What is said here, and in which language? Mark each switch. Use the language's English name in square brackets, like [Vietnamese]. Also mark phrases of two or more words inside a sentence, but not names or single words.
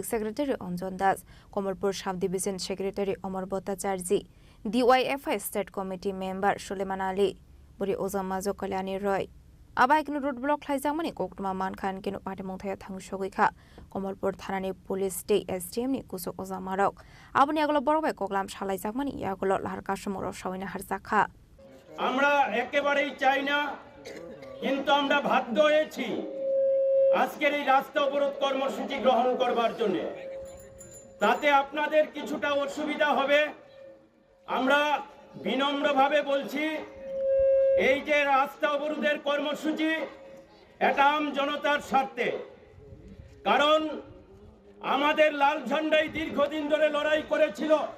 [Kok Borok] Secretary Onjon Das Komolpur [English] Sub Division Secretary [Kok Borok] Omar Bhattacharjee DYFI [English] State Committee Member [Kok Borok] Suleiman Ali Buri Ozamajo Kalyani Roy Abai kinu [English] road block [Kok Borok] Klaijamani Koktuma Man Khan kinu Patimong Thaya Thangshogika Komolpur Thanani Police State SDM ni Kusuk Ozamarok Abuni Agolo Borbai Koklam Shalaijakmani Yagolo Larkashamuro Shawina Harzakha [Bangla] আমরা একেবারেই চাই না কিন্তু আমরা বাধ্য হয়েছি আজকের এই রাস্তা অবরোধ কর্মসূচি গ্রহণ করবার জন্য তাতে আপনাদের কিছুটা অসুবিধা হবে আমরা বিনম্রভাবে বলছি এই যে রাস্তা অবরোধের কর্মসূচি এটা আম জনতার স্বার্থে কারণ আমাদের লাল ঝান্ডাই দীর্ঘদিন ধরে লড়াই করেছিল